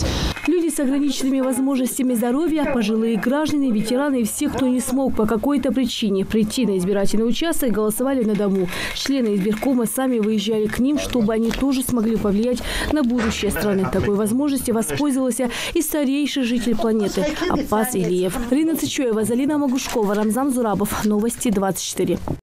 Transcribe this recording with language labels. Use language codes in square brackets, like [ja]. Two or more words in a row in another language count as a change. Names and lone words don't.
[ru] Люди с ограниченными возможностями здоровья, пожилые граждане, ветераны и все, кто не смог по какой-то причине прийти на избирательный участок, голосовали на дому. Члены избиркома сами выезжали к ним, чтобы они тоже смогли повлиять на будущее страны. Такой возможности воспользовался и старейший житель планеты Аппас Илиев. Рина Цичоева, Залина Могушкова, Рамзан Зурабов. Новости 24.